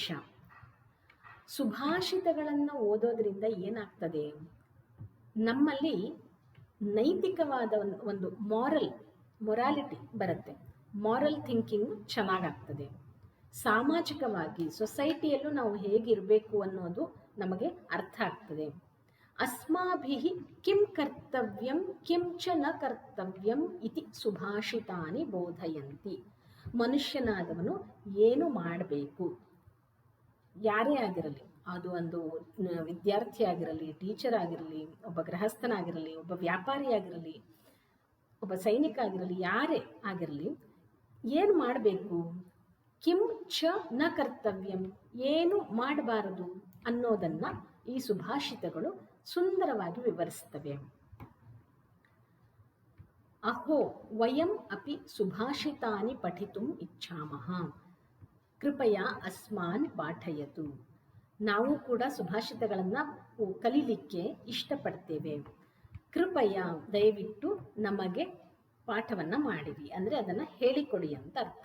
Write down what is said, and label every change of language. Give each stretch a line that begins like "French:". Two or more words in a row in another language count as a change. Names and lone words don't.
Kannada: ಸುಭಾಷಿತಗಳನ್ನು ಓದೋದ್ರಿಂದ ಏನಾಗ್ತದೆ, ನಮ್ಮಲ್ಲಿ ನೈತಿಕವಾದ ಒಂದು ಮೊರಾಲಿಟಿ ಬರುತ್ತೆ,
English: moral thinking
Kannada: ಚೆನ್ನಾಗಾಗ್ತದೆ. ಸಾಮಾಜಿಕವಾಗಿ ಸೊಸೈಟಿಯಲ್ಲೂ ನಾವು ಹೇಗಿರಬೇಕು ಅನ್ನೋದು ನಮಗೆ ಅರ್ಥ ಆಗ್ತದೆ.
Sanskrit: ಅಸ್ಮಾಭಿಃ ಕಿಂ ಕರ್ತವ್ಯಂ ಕಿಂ ಚ ನ ಕರ್ತವ್ಯಂ ಇತಿ ಸುಭಾಷಿತಾನಿ ಬೋಧಯಂತಿ.
Kannada: ಮನುಷ್ಯನಾದವನು ಏನು ಮಾಡಬೇಕು, ಯಾರೇ ಆಗಿರಲಿ, ಅದು ಒಂದು ವಿದ್ಯಾರ್ಥಿ ಆಗಿರಲಿ, ಟೀಚರ್ ಆಗಿರಲಿ, ಒಬ್ಬ ಗೃಹಸ್ಥನಾಗಿರಲಿ, ಒಬ್ಬ ವ್ಯಾಪಾರಿ ಆಗಿರಲಿ, ಒಬ್ಬ ಸೈನಿಕ ಆಗಿರಲಿ, ಯಾರೇ ಆಗಿರಲಿ, ಏನು ಮಾಡಬೇಕು,
Sanskrit: ಕಿಂ ಚ ನ ಕರ್ತವ್ಯಂ,
Kannada: ಏನು ಮಾಡಬಾರದು ಅನ್ನೋದನ್ನ ಈ ಸುಭಾಷಿತಗಳು ಸುಂದರವಾಗಿ ವಿವರಿಸ್ತವೆ.
Sanskrit: ಅಹೋ ವಯಂ ಅಪಿ ಸುಭಾಷಿತಾನಿ ಪಠಿತುಂ ಇಚ್ಛಾಮಃ ಕೃಪಯಾ ಅಸ್ಮಾನ್ ಪಾಠಯತು.
Kannada: ನಾವು ಕೂಡ ಸುಭಾಷಿತಗಳನ್ನು ಕಲೀಲಿಕ್ಕೆ ಇಷ್ಟಪಡ್ತೇವೆ. ಕೃಪಯ ದಯವಿಟ್ಟು ನಮಗೆ ಪಾಠವನ್ನು ಮಾಡಿರಿ, ಅಂದರೆ ಅದನ್ನು ಹೇಳಿಕೊಡಿ ಅಂತ ಅರ್ಥ.